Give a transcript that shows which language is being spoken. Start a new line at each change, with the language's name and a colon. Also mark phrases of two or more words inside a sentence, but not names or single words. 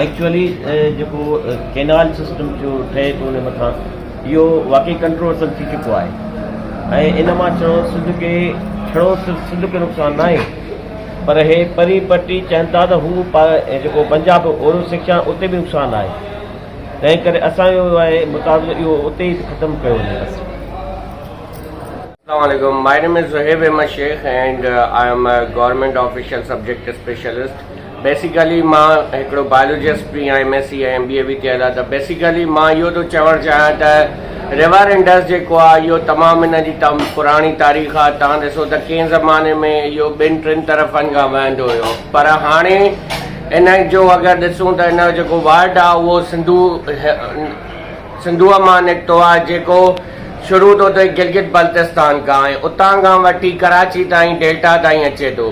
Sindhi: एक्चुअली जेको केनाल सिस्टम जो ठहे थो उन मथां इहो वाकई कंट्रोवर्सल थी चुको आहे ऐं इन मां चओ सिंध खे छड़ो सिंध खे नुक़सानु न आहे, पर हे परी पटी चवनि था त हू जेको पंजाब ओड़ो शिक्षा उते बि नुक़सानु आहे, तंहिं करे असांजो आहे मुताबिक़ इहो उते ई ख़तमु कयो वञे।
English: Assalamualaikum. My name is Zohaib Ahmed Sheikh and I am a government official subject specialist. Basically,
Sindhi: मां हिकिड़ो बायोलॉजिस्ट बि आहियां, MSc ऐं MBA बि कयल आहे। त बेसिकली मां इहो थो चवणु चाहियां त रिवर इंडस जेको आहे इहो तमामु इन जी पुराणी तारीख़ आहे। तव्हां ॾिसो त कंहिं ज़माने में इहो 2-3 तरफ़नि खां वहंदो हुयो, पर हाणे इन जो अगरि ॾिसूं त इन जो जेको वर्ड आहे उहो सिंधूअ मां निकितो आहे, जेको शुरू थो थिए गिलगित बल्तिस्तान खां ऐं उतां खां वठी कराची ताईं डेल्टा ताईं अचे थो।